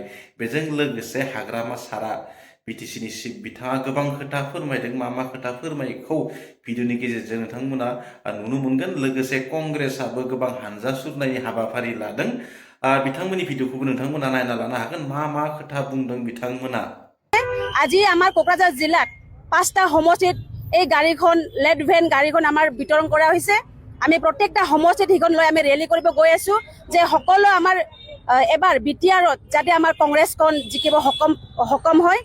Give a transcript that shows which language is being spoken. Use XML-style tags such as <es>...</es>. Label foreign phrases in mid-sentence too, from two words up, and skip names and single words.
<brx>बेजों लोगोसे हाग्रामा सारा बिटिसिनि चिफ बिथाङा गोबां खोथा फोरमायदों। मा खोथा फोरमायखौ भिडिअनि गेजेरजों नोंथांमोना नुनो मोनगोन। लोगोसे कंग्रेसआबो गोबां हान्जा सुरनायनि हाबाफारि लादों। बिथांमोननि भिडिअखौबो नोंथांमोना नायना लानो हागोन मा खोथा बुंदों बिथांमोना।</brx> <as>আজি আমাৰ কোকৰাঝাৰ জিলাত 5টা সমষ্টিত এই গাড়ীখন লেড ভেন গাড়ীখন আমাৰ বিতৰণ কৰা হৈছে। আমি প্ৰত্যেকটা সমষ্টিত সিখন লৈ আমি ৰেলী কৰিব গৈ আছো যে সকলো আমাৰ এবাৰ বিটিআৰত যাতে আমাৰ কংগ্ৰেছখন জিকিব সক্ষম হয়।</as>